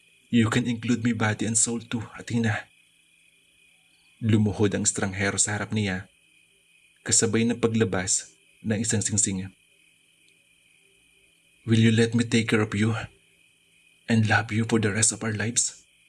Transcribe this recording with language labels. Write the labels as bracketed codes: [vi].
[en] You can include my body and soul too, Athena. [tl] Lumuhod ang estranghero sa harap niya, kasabay ng paglabas ng isang singsing. [en] Will you let me take care of you and love you for the rest of our lives?